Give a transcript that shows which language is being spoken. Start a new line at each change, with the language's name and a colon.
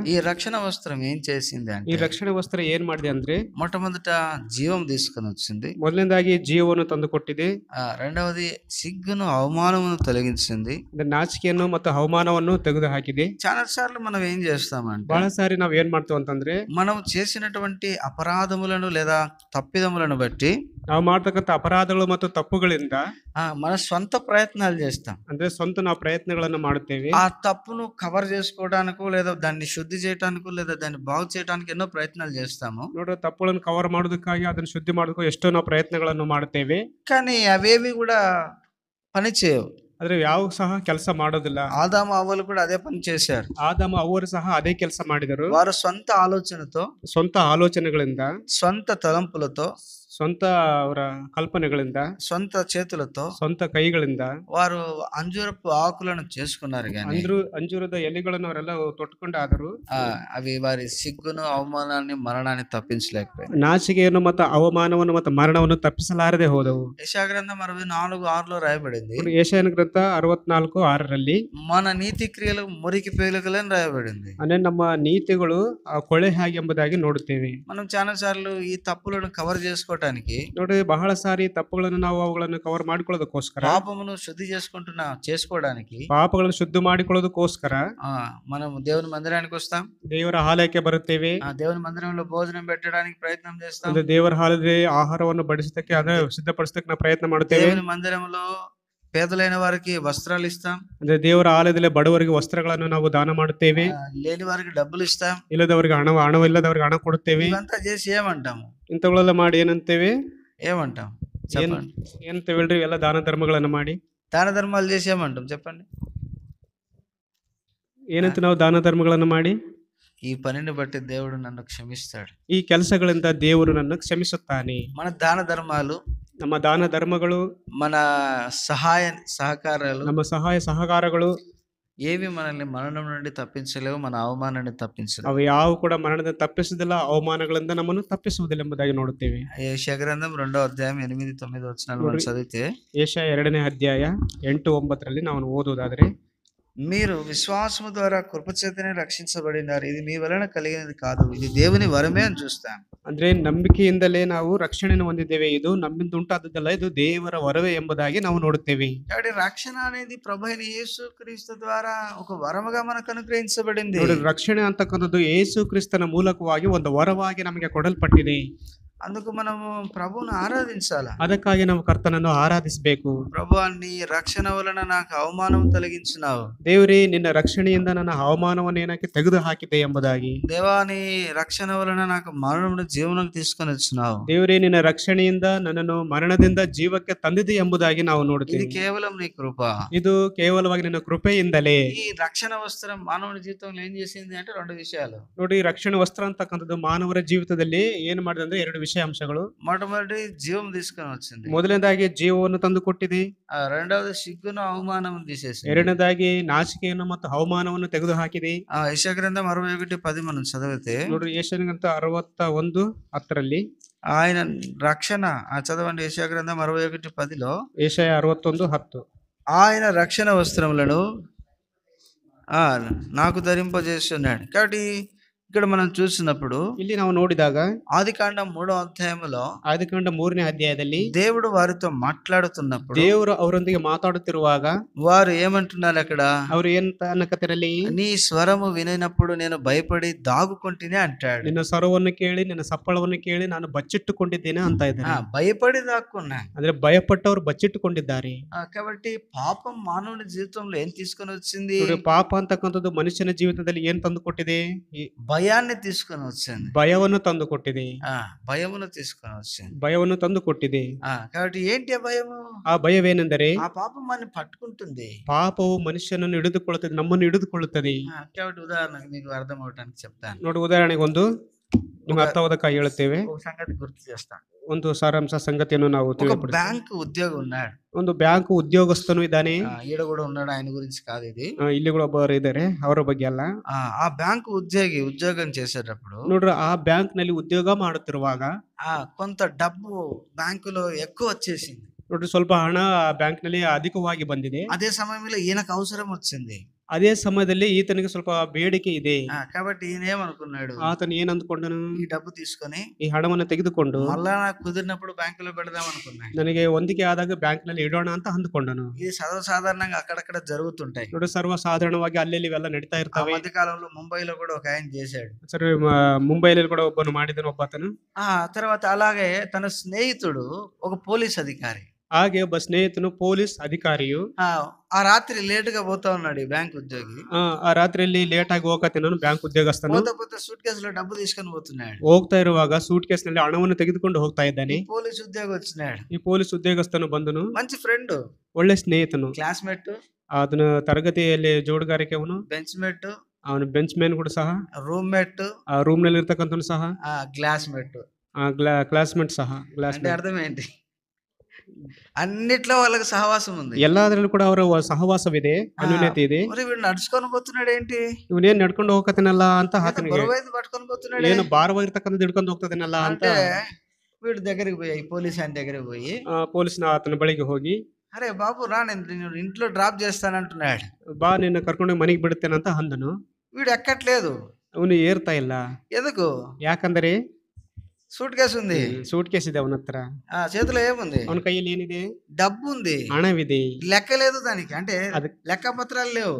Telugu: ఈ రక్షణ వస్త్రం ఏం చేసింది అంటే,
Kannada: ಈ ರಕ್ಷಣೆ ವಸ್ತ್ರ ಏನ್ ಮಾಡಿದೆ ಅಂದ್ರೆ
Telugu: మొట్టమొదట జీవం తీసుకొని వచ్చింది,
Kannada: ಮೊದಲನೇದಾಗಿ ಜೀವವನ್ನು ತಂದು ಕೊಟ್ಟಿದೆ.
Telugu: రెండవది సిగ్గును అవమానమును తొలగించింది,
Kannada: ನಾಚಿಕೆಯನ್ನು ಮತ್ತು ಅವಮಾನವನ್ನು ತೆಗೆದು ಹಾಕಿದೆ.
Telugu: చాలా సార్లు మనం ఏం చేస్తామంటే,
Kannada: ಬಹಳ ಸಾರಿ ನಾವ್ ಏನ್ ಮಾಡ್ತೀವಿ ಅಂತಂದ್ರೆ
Telugu: మనం చేసినటువంటి అపరాధములను లేదా తప్పిదములను బట్టి
Kannada: ನಾವು ಮಾಡ್ತಕ್ಕಂಥ ಅಪರಾಧಗಳು ಮತ್ತು తప్పుಗಳಿಂದ
Telugu: మన సొంత ప్రయత్నాలు చేస్తాం.
Kannada: ಅಂದ್ರೆ ಸ್ವಂತ ನಾವು ಪ್ರಯತ್ನಗಳನ್ನು ಮಾಡುತ್ತೇವೆ.
Telugu: ఆ తప్పును కవర్ చేసుకోవడానికో లేదా దాన్ని శుద్ధి చేయడానికో లేదా దాన్ని బాగు చేయడానికి ఎన్నో ప్రయత్నాలు చేస్తాము.
Kannada: ನೋಡ್ರಿ, ತಪ್ಪುಗಳನ್ನು ಕವರ್ ಮಾಡೋದಕ್ಕಾಗಿ ಅದನ್ನ ಶುದ್ಧಿ ಮಾಡೋದಕ್ಕೂ ಎಷ್ಟೋ ನಾವು ಪ್ರಯತ್ನಗಳನ್ನು ಮಾಡುತ್ತೇವೆ.
Telugu: కానీ అవేవి కూడా పని చేయవు.
Kannada: ಆದ್ರೆ ಯಾವ ಸಹ ಕೆಲಸ ಮಾಡೋದಿಲ್ಲ.
Telugu: ఆదాము అవ్వలు కూడా అదే పని చేశారు.
Kannada: ಆದಾಮ ಅವರು ಸಹ ಅದೇ ಕೆಲಸ ಮಾಡಿದರು.
Telugu: వారు సొంత ఆలోచనతో,
Kannada: ಸ್ವಂತ ಆಲೋಚನೆಗಳಿಂದ,
Telugu: సొంత తలంపులతో,
Kannada: ಸ್ವಂತ ಅವರ ಕಲ್ಪನೆಗಳಿಂದ,
Telugu: సొంత చేతులతో,
Kannada: ಸ್ವಂತ ಕೈಗಳಿಂದ
Telugu: వారు అంజూరపు ఆకులను చేసుకున్నారు గాని
Kannada: ಅಂಜೂರದ ಎಲೆಗಳನ್ನು ಅವರೆಲ್ಲ ತೊಟ್ಕೊಂಡಾದರು
Telugu: అవి వారి సిగ్గును, అవమానాన్ని, మరణాన్ని తప్పించలేకపోయాయి.
Kannada: ನಾಚಿಕೆಯನ್ನು ಮತ್ತು ಅವಮಾನವನ್ನು ಮತ್ತು ಮರಣವನ್ನು ತಪ್ಪಿಸಲಾರದೆ ಹೋದವು.
Telugu: యెషయా గ్రంథం 64:6లో రాయబడింది.
Kannada: ಯೆಶಾಯನ ಗ್ರಂಥ 64:6ರಲ್ಲಿ
Telugu: మన నీతి క్రియలు మురికి పేలుకలని రాయబడింది.
Kannada: ಅಂದ್ರೆ ನಮ್ಮ ನೀತಿಗಳು ಕೊಳೆ ಹಾಗೆ ಎಂಬುದಾಗಿ ನೋಡುತ್ತೇವೆ.
Telugu: మనం చాలా సార్లు ఈ తప్పులను కవర్ చేసుకోవడానికి,
Kannada: ನೋಡಿ, ಬಹಳ ಸಾರಿ ತಪ್ಪುಗಳನ್ನು ನಾವು ಅವುಗಳನ್ನು ಕವರ್ ಮಾಡಿಕೊಳ್ಳೋದಕ್ಕೋಸ್ಕರ,
Telugu: పాపమును శుద్ధి చేసుకోవడానికి,
Kannada: ಪಾಪಗಳನ್ನು ಶುದ್ಧ ಮಾಡಿಕೊಳ್ಳೋದಕ್ಕೋಸ್ಕರ
Telugu: మనం దేవుని మందిరానికి వస్తాం.
Kannada: ದೇವರ ಆಲಯಕ್ಕೆ ಬರುತ್ತೇವೆ.
Telugu: దేవుని మందిరంలో భోజనం పెట్టడానికి ప్రయత్నం చేస్తాం.
Kannada: ಅಂದ್ರೆ ದೇವರ ಆಲಯದಲ್ಲಿ ಆಹಾರವನ್ನು ಬಡಿಸೋದಕ್ಕೆ, ಅದನ್ನ ಸಿದ್ಧಪಡಿಸೋದಕ್ಕೆ ನಾವು ಪ್ರಯತ್ನ ಮಾಡುತ್ತೇವೆ.
Telugu: దేవుని మందిరంలో పేదలైన వారికి వస్త్రాలు ఇస్తాం.
Kannada: ಅಂದ್ರೆ ದೇವರ ಆಲಯದಲ್ಲಿ ಬಡವರಿಗೆ ವಸ್ತ್ರಗಳನ್ನು ನಾವು ದಾನ ಮಾಡುತ್ತೇವೆ.
Telugu: లేని వారికి డబ్బులు ఇస్తాం.
Kannada: ಇಲ್ಲದವರಿಗೆ ಹಣವಿಲ್ಲದವರಿಗೆ ಹಣ ಕೊಡುತ್ತೇವೆ.
Telugu: ఇవంతా చేసి ఏమంటాము?
Kannada: ಇಂಥವುಗಳೆಲ್ಲ ಮಾಡಿ ಏನಂತೇವೆ?
Telugu: ఏమంటాం చెప్పండి?
Kannada: ಏನಂತೇವೆ ಹೇಳ್ರಿ? ಎಲ್ಲ ದಾನ ಧರ್ಮಗಳನ್ನು ಮಾಡಿ,
Telugu: దాన ధర్మాలు చేసి ఏమంటాం చెప్పండి?
Kannada: ಏನಂತ ನಾವು ದಾನ ಧರ್ಮಗಳನ್ನು ಮಾಡಿ,
Telugu: ఈ పనిని బట్టి దేవుడు నన్ను క్షమిస్తాడు,
Kannada: ಈ ಕೆಲಸಗಳಿಂದ ದೇವರು ನನ್ನ ಕ್ಷಮಿಸುತ್ತಾನೆ.
Telugu: మన దాన ధర్మాలు,
Kannada: ನಮ್ಮ ದಾನ ಧರ್ಮಗಳು,
Telugu: మన సహాయ సహకారాలు,
Kannada: ನಮ್ಮ సహాయ సహకాರಗಳು
Telugu: ఏవి మనల్ని మరణం నుండి తప్పించలేవు, మన అవమానాన్ని తప్పించలేవు.
Kannada: ಅವು ಯಾವ ಕೂಡ ಮರಣದಿಂದ ತಪ್ಪಿಸುವುದಿಲ್ಲ, ಅವಮಾನಗಳಿಂದ ನಮ್ಮನ್ನು ತಪ್ಪಿಸುವುದಿಲ್ಲ ಎಂಬುದಾಗಿ ನೋಡುತ್ತೇವೆ.
Telugu: యెషయా గ్రంథం 2:8-9 వచనాలు చదివితే,
Kannada: ಯೆಶಾಯ 2ನೇ ಅಧ್ಯಾಯ 8-9ರಲ್ಲಿ ನಾವು ಓದುವುದಾದರೆ,
Telugu: మీరు విశ్వాసము ద్వారా కృపచేతనే రక్షించబడినారు, ఇది మీ వలన కలిగినది కాదు, ఇది దేవుని వరమే అని చూస్తాం.
Kannada: ಅಂದ್ರೆ ನಂಬಿಕೆಯಿಂದಲೇ ನಾವು ರಕ್ಷಣೆಯನ್ನು ಹೊಂದಿದ್ದೇವೆ, ಇದು ನಮ್ಮಿಂದ ಉಂಟಾದದ್ದಲ್ಲ, ಇದು ದೇವರ ವರವೇ ಎಂಬುದಾಗಿ ನಾವು ನೋಡುತ್ತೇವೆ.
Telugu: కాబట్టి రక్షణ అనేది ప్రభువైన యేసుక్రీస్తు ద్వారా ఒక వరముగా మనకు అనుగ్రహించబడింది.
Kannada: ರಕ್ಷಣೆ ಅಂತಕ್ಕಂಥದ್ದು ಯೇಸು ಕ್ರಿಸ್ತನ ಮೂಲಕವಾಗಿ ಒಂದು ವರವಾಗಿ ನಮಗೆ ಕೊಡಲ್ಪಟ್ಟಿದೆ.
Telugu: అందుకు మనము ప్రభువును ఆరాధించాలి.
Kannada: ಅದಕ್ಕಾಗಿ ನಾವು ಕರ್ತನನ್ನು ಆರಾಧಿಸಬೇಕು.
Telugu: ప్రభువా, నీ రక్షణ వలన నాకు అవమానం తొలగించినావు.
Kannada: ದೇವರೇ, ನಿನ್ನ ರಕ್ಷಣೆಯಿಂದ ನನ್ನ ಅವಮಾನವನ್ನು ಏನಕ್ಕೆ ತೆಗೆದು ಹಾಕಿದೆ ಎಂಬುದಾಗಿ.
Telugu: దేవా, నీ రక్షణ వలన నాకు మరణం జీవనకు తీసుకొని వచ్చినావు.
Kannada: ದೇವರೇ, ನಿನ್ನ ರಕ್ಷಣೆಯಿಂದ ನನ್ನನ್ನು ಮರಣದಿಂದ ಜೀವಕ್ಕೆ ತಂದಿದೆ ಎಂಬುದಾಗಿ ನಾವು
Telugu: ఇది
Kannada: ನೋಡುತ್ತೇವೆ.
Telugu: కేవలం నీ కృప.
Kannada: ಇದು ಕೇವಲವಾಗಿ ನಿನ್ನ ಕೃಪೆಯಿಂದಲೇ.
Telugu: ఈ రక్షణ వస్త్రం మానవుని జీవితంలో ఏం చేసింది అంటే రెండు విషయాలు.
Kannada: ನೋಡಿ, ರಕ್ಷಣೆ ವಸ್ತ್ರ ಅಂತಕ್ಕಂಥದ್ದು ಮಾನವರ ಜೀವಿತದಲ್ಲಿ ಏನು ಮಾಡಿದೆ ಅಂದ್ರೆ ಎರಡು ವಿಷಯಾಂಶಗಳು.
Telugu: మొట్టమొదటి జీవం తీసుకొని వచ్చింది.
Kannada: ಮೊದಲನೇದಾಗಿ ಜೀವವನ್ನು ತಂದು ಕೊಟ್ಟಿದೆ.
Telugu: రెండవది సిగ్గును అవమానం తీసేసింది.
Kannada: ಎರಡನೇದಾಗಿ ನಾಚಿಕೆಯನ್ನು ಮತ್ತು ಅವಮಾನವನ್ನು ತೆಗೆದು ಹಾಕಿದೆ.
Telugu: యెషయా గ్రంథం 61:10 మనం చదివితే,
Kannada: ನೋಡ್ರಿ, ಯೆಶಾಯನ ಗ್ರಂಥ 61:10ರಲ್ಲಿ
Telugu: ఆయన రక్షణ చదవండి. యెషయా గ్రంథం 61:10లో
Kannada: ಯೆಶಾಯ 61:10
Telugu: ఆయన రక్షణ వస్త్రములను నాకు ధరింపజేస్తున్నాడు. కాబట్టి ఇక్కడ మనం చూసినప్పుడు,
Kannada: ಇಲ್ಲಿ ನಾವು ನೋಡಿದಾಗ
Telugu: ఆదికాండం 3వ అధ్యాయంలో,
Kannada: ಆದಿಕಾಂಡ 3ನೇ ಅಧ್ಯಾಯದಲ್ಲಿ
Telugu: దేవుడు వారితో మాట్లాడుతున్నప్పుడు
Kannada: ದೇವರು ಅವರೊಂದಿಗೆ ಮಾತಾಡುತ್ತಿರುವಾಗ
Telugu: వారు ఏమంటున్నారు అక్కడ?
Kannada: ಅವರು ಏನ್ ಅನ್ನಕತ್ತಿರಲಿ,
Telugu: నీ స్వరము వినినప్పుడు నేను భయపడి దాగుకుంటేనే అంటాడు.
Kannada: ನಿನ್ನ ಸ್ವರವನ್ನು ಕೇಳಿ, ನಿನ್ನ ಸಪ್ಪಳವನ್ನು ಕೇಳಿ ನಾನು ಬಚ್ಚಿಟ್ಟುಕೊಂಡಿದ್ದೇನೆ ಅಂತ ಇದ್ದಾರೆ.
Telugu: భయపడి దాక్కున్నా
Kannada: ಅಂದ್ರೆ ಭಯಪಟ್ಟವರು ಬಚ್ಚಿಟ್ಟುಕೊಂಡಿದ್ದಾರೆ.
Telugu: కాబట్టి పాపం మానవుని జీవితంలో ఏం తీసుకొని వచ్చింది?
Kannada: ಪಾಪ ಅಂತಕ್ಕಂಥದ್ದು ಮನುಷ್ಯನ ಜೀವಿತದಲ್ಲಿ ಏನ್ ತಂದು ಕೊಟ್ಟಿದೆ?
Telugu: భయాన్ని తీసుకొని వచ్చింది.
Kannada: ಭಯವನ್ನು ತಂದು ಕೊಟ್ಟಿದೆ.
Telugu: భయమును తీసుకొని వచ్చింది.
Kannada: ಭಯವನ್ನು ತಂದು ಕೊಟ್ಟಿದೆ.
Telugu: కాబట్టి ఏంటి ఆ భయము?
Kannada: ಆ ಭಯವೇನೆಂದರೆ,
Telugu: ఆ పాపం మనని పట్టుకుంటుంది.
Kannada: ಪಾಪವು ಮನುಷ್ಯನನ್ನು ಹಿಡಿದುಕೊಳ್ಳುತ್ತದೆ, ನಮ್ಮನ್ನು ಹಿಡಿದುಕೊಳ್ಳುತ್ತದೆ.
Telugu: కాబట్టి ఉదాహరణకు మీకు అర్థం అవడానికి చెప్తాను.
Kannada: ನೋಡಿ, ಉದಾಹರಣೆಗೆ ಒಂದು ನಿಮ್ಗೆ ಅರ್ಥವಾದಕ್ಕಾಗಿ ಹೇಳುತ್ತೇವೆ.
Telugu: ఒక సంగతి గుర్తు చేస్తాను.
Kannada: ಒಂದು ಸಾರಾಂಶ ಸಂಗತಿಯನ್ನು ನಾವು ತಿಳಿದುಕೊಳ್ಳುತ್ತೇವೆ.
Telugu: బ్యాంక్ ఉద్యోగి ఉన్నాడు.
Kannada: ಒಂದು ಬ್ಯಾಂಕ್ ಉದ್ಯೋಗಸ್ಥನು ಇದ್ದಾನೆ.
Telugu: ఈడ కూడా ఉన్నాడు, ఆయన గురించి కాదు ఇది.
Kannada: ಇಲ್ಲಿ ಕೂಡ ಒಬ್ಬರು ಇದ್ದಾರೆ, ಅವರ ಬಗ್ಗೆ ಅಲ್ಲ.
Telugu: ఆ బ్యాంక్ ఉద్యోగం చేసేటప్పుడు
Kannada: ನೋಡ್ರಿ, ಆ ಬ್ಯಾಂಕ್ ನಲ್ಲಿ ಉದ್ಯೋಗ ಮಾಡುತ್ತಿರುವಾಗ
Telugu: కొంత డబ్బు బ్యాంకులో ఎక్కువ వచ్చేసింది.
Kannada: ನೋಡ್ರಿ, ಸ್ವಲ್ಪ ಹಣ ಬ್ಯಾಂಕ್ ನಲ್ಲಿ ಅಧಿಕವಾಗಿ ಬಂದಿದೆ.
Telugu: అదే సమయంలో ఈయనకు అవసరం వచ్చింది.
Kannada: అదే సమయದಲ್ಲಿ ఈతనికి ಸ್ವಲ್ಪ ಬೇಡಿಕೆ ಇದೆ.
Telugu: కాబట్టి ఈయన ఏమనుకున్నాడు,
Kannada: ಆತನು ಏನಂದ್ಕೊಂಡನು,
Telugu: ఈ డబ్బు తీసుకొని
Kannada: ಈ ಹಣವನ್ನು ತೆಗೆದುಕೊಂಡು
Telugu: మళ్ళా నాకు కుదిరినప్పుడు బ్యాంకులో పెడదాం అనుకున్నాడు.
Kannada: ನನಗೆ ಹೊಂದಿಕೆ ಆದಾಗ ಬ್ಯಾಂಕ್ ನಲ್ಲಿ ಇಡೋಣ ಅಂತ ಅಂದ್ಕೊಂಡನು.
Telugu: ఇది సర్వసాధారణంగా అక్కడక్కడ జరుగుతుంటాయి.
Kannada: ನೋಡಿ, ಸರ್ವಸಾಧಾರಣವಾಗಿ ಅಲ್ಲಿ ಇವೆಲ್ಲ ನಡೀತಾ
Telugu: ఆ
Kannada: ಇರ್ತಾವೆ.
Telugu: మధ్య కాలంలో ముంబైలో కూడా ఒక ఆయన చేశాడు.
Kannada: ಸರ್, ಮುಂಬೈಲಿ ಕೂಡ ಒಬ್ಬನು ಮಾಡಿದನು, ಒಬ್ಬಾತನು.
Telugu: ఆ తర్వాత అలాగే తన స్నేహితుడు ఒక పోలీస్ అధికారి,
Kannada: ಹಾಗೆ ಒಬ್ಬ ಸ್ನೇಹಿತನು ಪೊಲೀಸ್ ಅಧಿಕಾರಿಯು
Telugu: ఆ రాత్రి లేటుగా పోతా ఉన్నాడు ఈ బ్యాంక్ ఉద్యోగి.
Kannada: ಆ ರಾತ್ರಿಯಲ್ಲಿ ಲೇಟ್ ಆಗಿ ಹೋಗತ್ತಿನ ಬ್ಯಾಂಕ್ ఉద్యోగಸ್ಥನು
Telugu: పోతా పోతా సూట్ కేసులో డబ్బు తీసుకొని పోతున్నాడు.
Kannada: ಹೋಗ್ತಾ ಇರುವಾಗ ಸೂಟ್ ಕೇಸ್ ನಲ್ಲಿ ಹಣವನ್ನು ತೆಗೆದುಕೊಂಡು ಹೋಗ್ತಾ ಇದ್ದಾನೆ.
Telugu: పోలీస్ ఉద్యోగి వచ్చినాడు.
Kannada: ಈ ಪೊಲೀಸ್ ಉದ್ಯೋಗಸ್ಥನು ಬಂದನು.
Telugu: మంచి ఫ్రెండ్,
Kannada: ಒಳ್ಳೆ ಸ್ನೇಹಿತನು,
Telugu: క్లాస్మేట్,
Kannada: ಅದನ್ನ ತರಗತಿಯಲ್ಲಿ ಜೋಡುಗಾರಿಕೆ, ಅವನು
Telugu: బెంచ్ మేట్,
Kannada: ಅವನು ಬೆಂಚ್ ಮ್ಯಾನ್ ಕೂಡ ಸಹ,
Telugu: రూమ్ మేట్,
Kannada: ಆ ರೂಮ್ ನಲ್ಲಿ ಇರ್ತಕ್ಕಂಥನು ಸಹ,
Telugu: గ్లాస్మేట్.
Kannada: ಕ್ಲಾಸ್ಮೇಟ್ ಸಹ.
Telugu: అంటే అర్థం ఏంటి, అన్నిట్లో వాళ్ళకి సహవాసం ఉంది.
Kannada: ಎಲ್ಲಾದ್ರಲ್ಲೂ ಕೂಡ ಅವರ ಸಹವಾಸವಿದೆ, ಅನ್ಯೋನ್ಯತೆ ಇದೆ.
Telugu: మరి వీడు నడుచుకొని పోతున్నాడు ఏంటి,
Kannada: ಇವನೇನ್ ನಡ್ಕೊಂಡು ಹೋಗತ್ತನಲ್ಲ ಅಂತ ಆತನಿಗೆ
Telugu: బరువైంది పట్టుకొని పోతున్నాడు,
Kannada: ಏನು ಭಾರವಾಗಿರ್ತಕ್ಕಂಥದ್ದು ಹಿಡ್ಕೊಂಡು ಹೋಗ್ತದನಲ್ಲ ಅಂತ
Telugu: అంటే వీడు దగ్గరికి పోయి, ఈ పోలీస్ ఆయన దగ్గరికి పోయి,
Kannada: ಪೊಲೀಸ್ನ ಆತನ ಬಳಿಗೆ ಹೋಗಿ,
Telugu: అరే బాబు రా, నేను ఇంట్లో డ్రాప్ చేస్తానంటున్నాడు.
Kannada: ಬಾ, ನಿನ್ನ ಕರ್ಕೊಂಡು ಮನೆಗೆ ಬಿಡುತ್ತೇನೆ ಅಂತ ಅಂದನು.
Telugu: వీడు ఎక్కట్లేదు.
Kannada: ಅವನು ಏರ್ತಾ ಇಲ್ಲ.
Telugu: ఎందుకు,
Kannada: ಯಾಕಂದರೆ
Telugu: సూట్ కేసు ఉంది,
Kannada: ಸೂಟ್ ಕೇಸ್ ಇದೆ ಅವನ ಹತ್ರ.
Telugu: చేతిలో ఏముంది,
Kannada: ಅವನ ಕೈಯಲ್ಲಿ ಏನಿದೆ,
Telugu: డబ్బు ఉంది,
Kannada: ಹಣವಿದೆ.
Telugu: లెక్క లేదు దానికి, అంటే లెక్క పత్రాలు లేవు,